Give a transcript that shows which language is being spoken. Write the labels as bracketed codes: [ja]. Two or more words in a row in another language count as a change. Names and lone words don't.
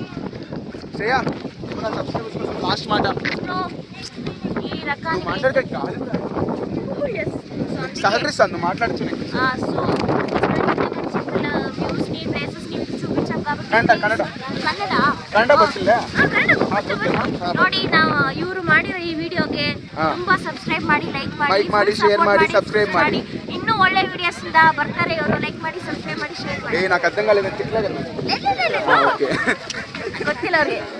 [te] శ్రేయా నా సబ్స్క్రైబర్స్ కోసం లాస్ట్ మాట ఈ రకాన్ని మాట్లాడక కాదు సహకరిస్తాను నువ్వు మాట్లాడచ్చు వ్యూస్ని ప్లేసెస్ని చూపించాం కాబట్టి [kn] ಕನ್ನಡ ಕನ್ನಡ ಗೊತ್ತಿಲ್ಲ ನೋಡಿ ನಾವು ಇವರು ಮಾಡಿರೋ ಈ ವಿಡಿಯೋಗೆ ತುಂಬಾ ಸಬ್ಸ್ಕ್ರೈಬ್ ಮಾಡಿ ಲೈಕ್ ಮಾಡಿ ಶೇರ್ ಮಾಡಿ ಸಬ್ಸ್ಕ್ರೈಬ್ ಮಾಡಿ ಇನ್ನೂ ಒಳ್ಳೆ ವಿಡಿಯೋಸ್ ಇಂದ ಬರ್ತಾರೆ ಇವರು ಲೈಕ್ ಮಾಡಿ ಸಬ್ಸ್ಕ್ರೈಬ್ ಮಾಡಿ ಶೇರ್ ಮಾಡಿ [te] నాకు అర్థం కాలేదు [kn] ಗೊತ್ತಿಲ್ಲ ಅವ್ರಿಗೆ